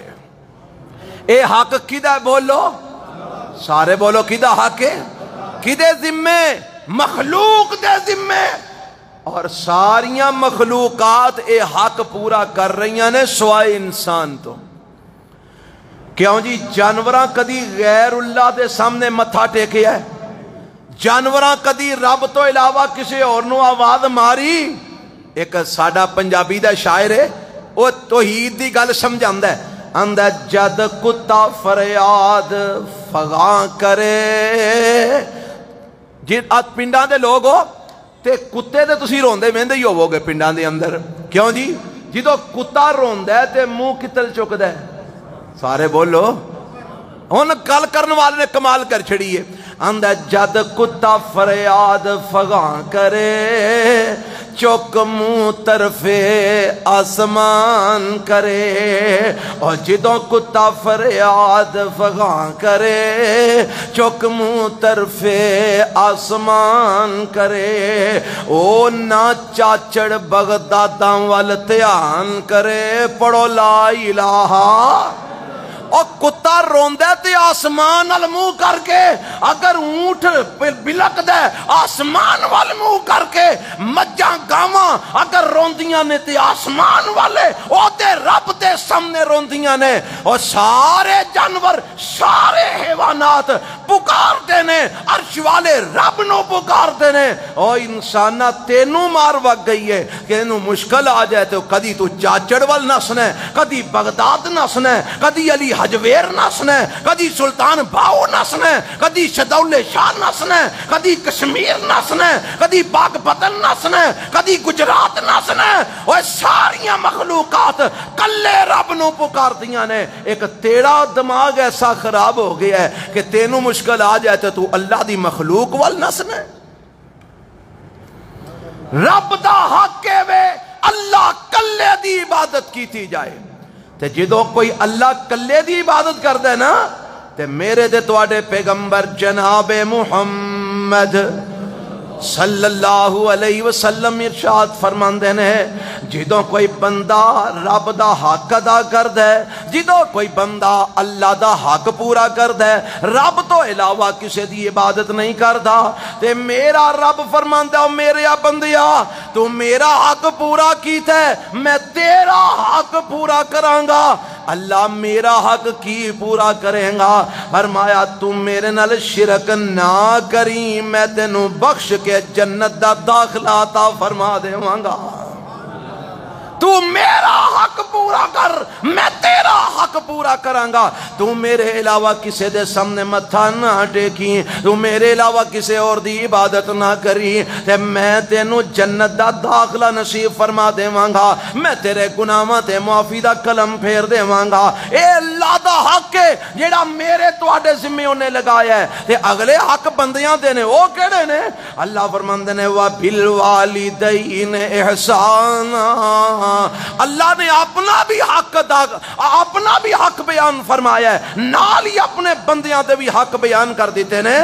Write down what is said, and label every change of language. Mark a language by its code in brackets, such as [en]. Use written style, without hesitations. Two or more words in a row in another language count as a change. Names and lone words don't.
[pa] اے حق کدہ بولو، سارے بولو کدہ حق ہے، کدے ذمے، مخلوق دے ذمے، اور ساریاں مخلوقات اے حق پورا کر رہی ہیں سوائے انسان تو۔ کیوں جی جانوراں کدی غیر اللہ دے سامنے متھا ٹیکے ہے؟ جانوراں کدی رب تو علاوہ کسی اور نو آواز ماری؟ ایک ساڈا پنجابی دا شاعر ہے، وہ توحید دی گل سمجھاندا ہے، آندا جد کتا فریاد فغاں کرے، جی آج پنڈاں دے لوگ ہو تے کتے دے تسی روندے ویندے ہی ہوو گے پنڈاں دے اندر، کیوں جی جدو کتا روندا ہے تے منہ کتل چکدا ہے، سارے بولو۔ ہن گل کرن والے نے کمال کر چھڑی ہے، آندا جد کتا فریاد فغاں کرے، چک منہ طرف آسمان کرے، اور جدوں کتا فریاد فغاں کرے، چک منہ طرف آسمان کرے، او نہ چاچڑ بغداداں وال دھیان کرے، پڑھو لا الہ۔ اور کتا روندہ تے آسمان والمو کر کے، اگر اونٹ بلک دے آسمان والمو کر کے، مجھاں گاواں اگر روندیاں نے تے آسمان والے او تے رب تے سامنے روندیاں نے، اور سارے جانور سارے حیوانات پکار دینے، عرش والے رب نو پکار دینے۔ او انسانہ تینوں مار وگ گئی ہے کہ انہوں مشکل آ جائے تو کدی تو چاچڑ وال نسنے، کدی بغداد نسنے، کدی علی حجویر نسنے، کدی سلطان باؤ نسنے، کدی شدول شاہ نسنے، کدی کشمیر نسنے، کدی باغ پتن نسنے، کدی گجرات نسنے، اور ساریاں مخلوقات کلے رب نو پکار دیاں نے۔ ایک تیرا دماغ ایسا خراب ہو گیا ہے کہ تینوں مشکل آ جائے تو اللہ دی مخلوق وال نسنے۔ رب دا حق ہے وے اللہ کلے دی عبادت کی تھی جائے، تے جدو کوئی اللہ کلے دی عبادت کر دے نا، تے میرے دے تواڈے پیغمبر جناب محمد صلی اللہ علیہ وسلم ارشاد فرماندے نے، جدو کوئی بندہ رب دا حق ادا کر دے، جدو کوئی بندہ اللہ دا حق پورا کر دے، رب تو علاوہ کسی دی عبادت نہیں کردا، تے میرا رب فرماندا او میرے بندیا تو میرا حق پورا کیتا ہے، میں تیرا حق پورا کراں گا۔ اللہ میرا حق کی پورا کریں گا؟ فرمایا تم میرے نال شرک نہ کری، میں تینوں بخش کے جنت دا داخلہ عطا فرما دیواں گا۔ تو میرا حق پورا کر، میں تیرا حق پورا کراں گا۔ تو میرے علاوہ کسے دے سامنے متھا نہ ٹیکی، تو میرے علاوہ کسے اور دی عبادت نہ کری، تے میں تینوں جنت دا داخلہ نصیب فرما دیواں گا، میں تیرے گناہاں تے معافی دا قلم پھیر دیواں گا۔ اے اللہ دا حق ہے جیڑا میرے تواڈے ذمے اونے لگایا ہے، تے اگلے حق بندیاں دے نے، او کیڑے نے؟ اللہ فرماندے نے [ar] وَبِالْوَالِدَيْنِ إِحْسَانًا، [pa] اللہ نے اپنا بھی حق بیان فرمایا ہے، نال ہی اپنے بندیاں دے بھی حق بیان کر دیتے نے۔